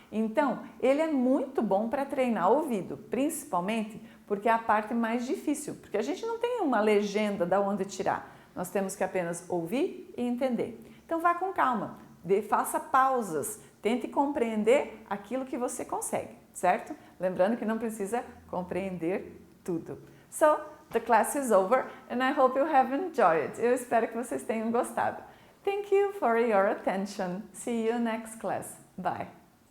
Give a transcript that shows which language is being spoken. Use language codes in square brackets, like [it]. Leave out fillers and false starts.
[pt] Então, ele é muito bom para treinar o ouvido, principalmente porque é a parte mais difícil, porque a gente não tem uma legenda da onde tirar, nós temos que apenas ouvir e entender. Então, vá com calma, faça pausas, tente compreender aquilo que você consegue, certo? Lembrando que não precisa compreender tudo. [en] So, the class is over and I hope you have enjoyed. [pt] Eu espero que vocês tenham gostado. [en] Thank you for your attention. See you next class. Bye.